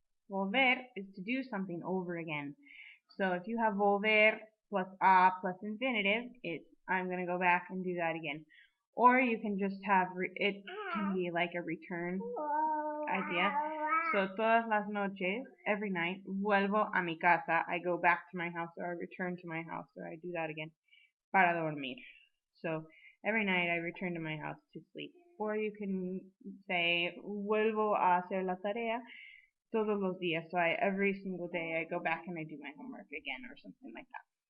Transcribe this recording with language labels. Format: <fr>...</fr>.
<en>Volver is to do something over again. So if you have volver plus a plus infinitive, it's I'm going to go back and do that again. Or you can just have, it can be like a return idea.</en> <es>So todas las noches,</es> <en>every night,</en> <es>vuelvo a mi casa.</es> <en>I go back to my house, or I return to my house, or I do that again.</en> <es>Para dormir.</es> <en>So every night I return to my house to sleep. Or you can say,</en> <es>vuelvo a hacer la tarea todos los días.</es> <en>So every single day I go back and I do my homework again, or something like that.</en>